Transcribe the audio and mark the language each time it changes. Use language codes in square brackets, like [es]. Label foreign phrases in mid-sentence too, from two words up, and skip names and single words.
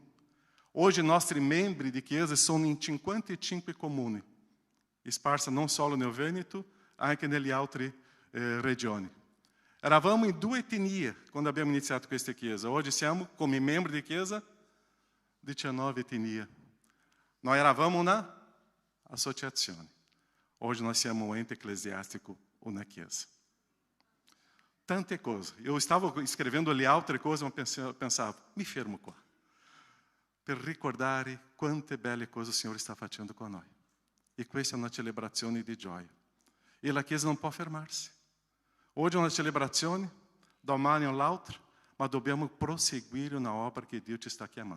[it] Oggi i nostri membri di chiesa sono in 55 comuni, sparsi non solo nel Veneto, anche nelle altre regioni. Eravamo in 2 etnie quando abbiamo iniziato questa chiesa. Oggi siamo, come membri di chiesa, 19 etnie. Noi eravamo una associazione. Oggi nós siamo [pt] um ente eclesiástico, uma [it] chiesa. Tante cose. [pt] Eu estava escrevendo ali [it] altre cose, ma pensava, mi fermo qua, per ricordare quante belle cose il Signore sta facendo con noi. E questa è una celebrazione di gioia. E la chiesa non può fermarsi. Oggi è una celebrazione, domani è l'altra, ma dobbiamo proseguire una opera che Dio ci sta chiamando.